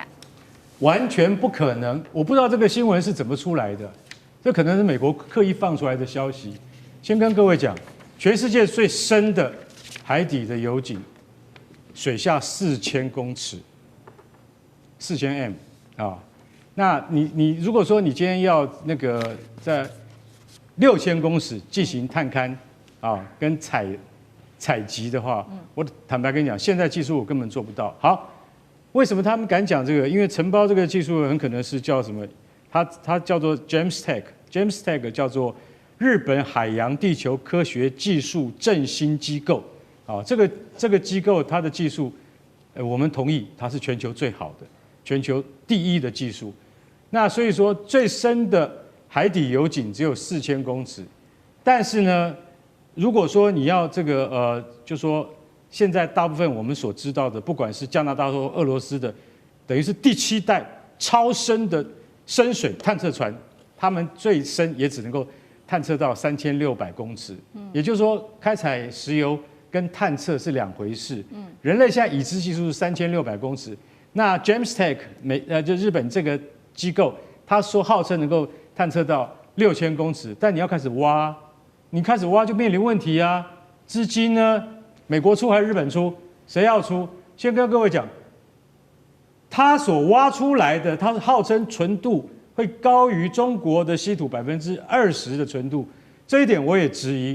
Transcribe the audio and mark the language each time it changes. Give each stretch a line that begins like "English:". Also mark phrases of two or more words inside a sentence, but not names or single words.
Chinese: 完全不可能，我不知道这个新聞是怎麼出來的，這可能是美國刻意放出來的消息。先跟各位講，全世界最深的海底的油井，水下4000公尺，4000m 啊。那你如果說你今天要那個在6000公尺進行探勘啊，跟採集的話，我坦白跟你講，現在技術我根本做不到。好。為什麼他們敢講這個？因為承包這個技術很可能是叫什麼？它叫做 JAMSTEC 叫做日本海洋地球科學技術振興機構。啊，這個機構它的技術，我們同意它是全球最好的、全球第一的技術。那所以說最深的海底油井只有4000公尺，但是呢，如果說你要這個就說。現在大部分我們所知道的，不管是加拿大或俄羅斯的，等於是第7代超深的深水探測船，他們最深也只能夠探測到3600公尺。也就是說，開採石油跟探測是2回事。人類現在已知技術是3600公尺，那 JAMSTEC 就日本這個機構，他說號稱能夠探測到6000公尺，但你要開始挖，你開始挖就面臨問題啊，資金呢？美國出還是日本出？誰要出？先跟各位講，他所挖出來的，他是號稱純度會高於中國的稀土20%的純度，這一點我也質疑。